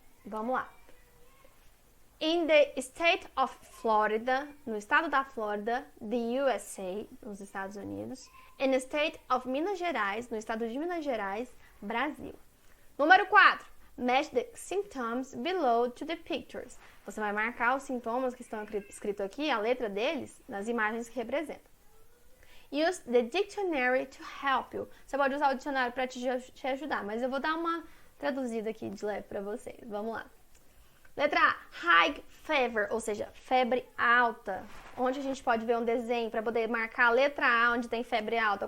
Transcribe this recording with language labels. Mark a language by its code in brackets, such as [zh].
[pt] Vamos lá. [en] In the state of Florida, [pt] no estado da Flórida, [en] the USA, [pt] nos Estados Unidos. [en] In the state of Minas Gerais, [pt] no estado de Minas Gerais, Brasil. Número 4. [en] Match the symptoms below to the pictures. [pt] Você vai marcar os sintomas que estão escritos aqui, a letra deles, nas imagens que representam. [en] Use the dictionary to help you. [pt] Você pode usar o dicionário para te ajudar, mas eu vou dar uma traduzida aqui de leve para vocês. Vamos lá. Letra A, [en] high fever, [pt] ou seja, febre alta. Onde a gente pode ver um desenho para poder marcar a letra A onde tem febre alta?